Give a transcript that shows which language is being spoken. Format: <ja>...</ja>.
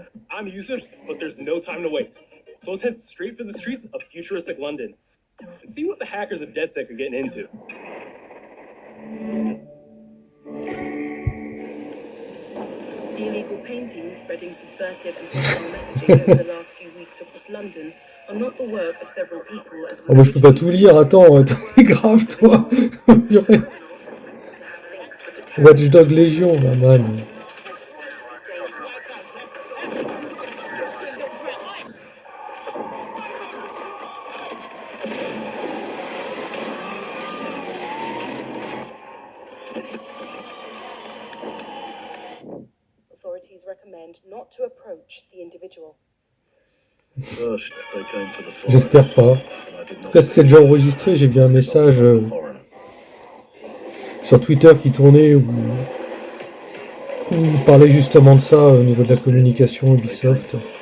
<en>I'm Yusuf, but there's no time to waste. So let's head straight for the streets of futuristic London and see what the hackers of DedSec are getting into. The illegal paintings spreading subversive and hostile messaging over the last few weeks across London are not the work of several people as</en> <fr>Oh, bah, je peux pas tout lire, attends, t'es grave toi. Watch Dog Légion, bah, man.</fr> <en>authorities recommend not to approach the individual.</en> <fr>J'espère pas. En tout cas, si c'est déjà enregistré, j'ai vu un message sur Twitter qui tournait où il parlait justement de ça au niveau de la communication Ubisoft.</fr>